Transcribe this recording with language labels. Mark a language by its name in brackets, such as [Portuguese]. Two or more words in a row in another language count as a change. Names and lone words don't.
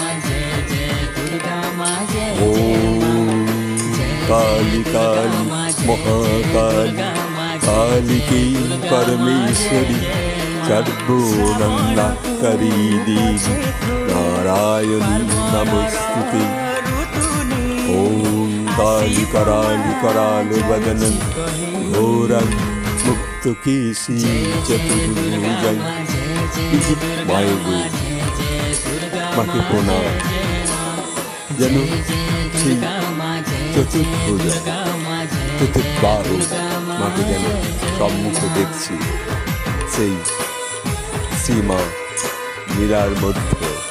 [Sanskrit] ও কালী কালী মহাকালী, কালিকী পরমেশ্বরী, সর্বনন্দাকারী দেবী, নারায়ণী নমস্তুতে। ওম কালী कराली कराल बदनं, घोरं मुक्तकेशी चतुर्भुजं। [Bangla] মায়ের রূপ, মাকে প্রণাম, যেন সেই চতুর্ভুজ চতুর্বাহু মাকে যেন সম্মুখে দেখছি, সেই শ্রীমা মীরার মধ্যে।